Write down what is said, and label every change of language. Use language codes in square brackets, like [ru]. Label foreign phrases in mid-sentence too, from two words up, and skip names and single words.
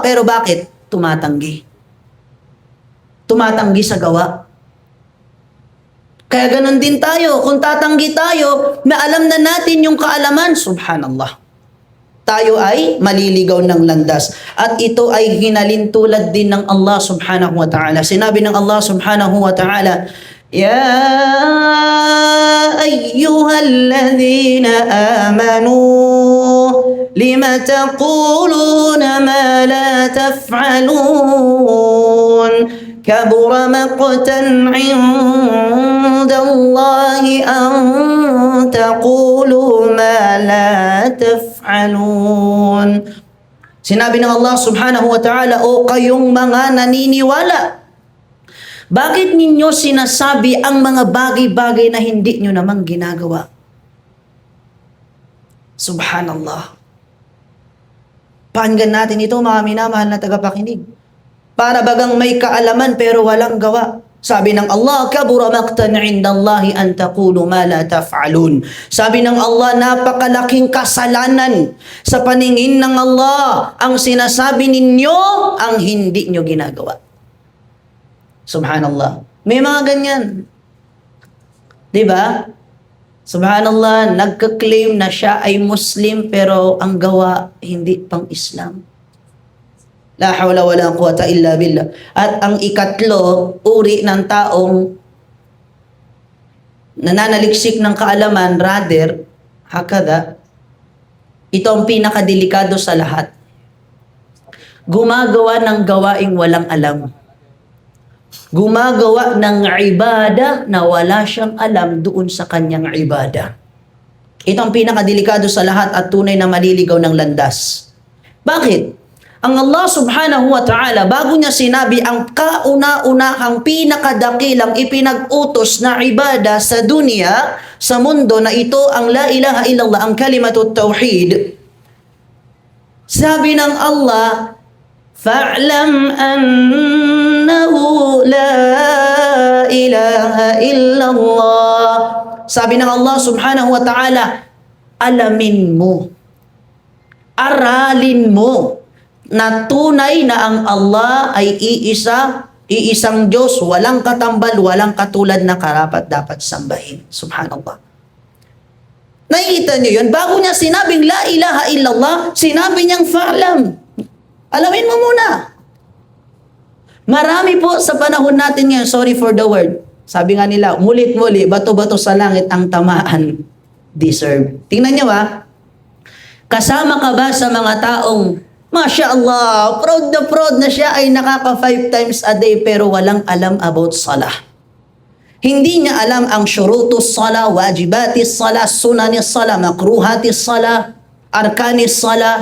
[tl] Pero bakit? Tumatanggi. Tumatanggi sa gawa. Kaya ganun din tayo. Kung tatanggi tayo, maalam na natin yung kaalaman. Subhanallah. Tayo ay maliligaw ng landas. At ito ay hinalintulad din ng [ar] الله سبحانه وتعالى. [tl] Sinabi ng [ar] الله سبحانه وتعالى يا أيها الذين آمنوا لم تقولون ما لا تفعلون كبر مقتا عند الله أن تقولوا ما لا تفعلون. [tl] Sinabi ng [ar] الله سبحانه وتعالى, [tl] o kayong mga naniniwala, bakit ninyo sinasabi ang mga bagay-bagay na hindi nyo namang ginagawa? Subhanallah. Pakinggan natin ito, mga minamahal na tagapakinig. Para bagang may kaalaman pero walang gawa. Sabi ng [ar] الله كبر مقتا عند الله أن تقولوا ما لا تفعلون. [tl] Sabi ng Allah, napakalaking kasalanan sa paningin ng Allah ang sinasabi ninyo ang hindi nyo ginagawa. Subhanallah. May mga ganyan. 'Di ba? Subhanallah, nagka-claim na siya ay Muslim pero ang gawa hindi pang Islam. [ar] لا حول ولا قوة إلا بالله. [tl] At ang ikatlo, uri ng taong nananaliksik ng kaalaman, rather, hakada, ito ang pinakadelikado sa lahat. Gumagawa ng gawaing walang alam. Gumagawa ng ibada na wala siyang alam doon sa kanyang ibada. Ito ang pinakadelikado sa lahat at tunay na maliligaw ng landas. Bakit? Ang [ar] الله سبحانه وتعالى, [tl] bago niya sinabi ang kauna-unahang pinakadakilang ipinag-utos na ibada sa dunya, sa mundo na ito, ang [ar] لا إله إلا الله, [tl] ang [ar] كلمة التوحيد, [tl] sabi ng Allah, [ar] فاعلم أنه لا إله إلا الله. [tl] Sabi ng [ar] الله سبحانه وتعالى, [tl] alamin mo, aralin mo, na tunay na ang Allah ay iisang Diyos, walang katambal, walang katulad na karapat dapat sambahin. Subhanallah. Nakikita niyo yun? Bago niya sinabing [ar] لا إله إلا الله, [tl] sinabi niyang fa'lam. Alamin mo muna. Marami po sa panahon natin ngayon, [en] sorry for the word, [tl] sabi nga nila, mulit-muli, bato-bato sa langit ang tamaan deserve. Tingnan niyo kasama ka ba sa mga taong [ar] ما شاء الله, [tl] proud na siya ay nakaka [en] 5 times a day [tl] pero walang alam about salah. Hindi niya alam ang [ar] شروط الصلاة واجبات الصلاة سنن الصلاة مكروهات الصلاة أركان الصلاة.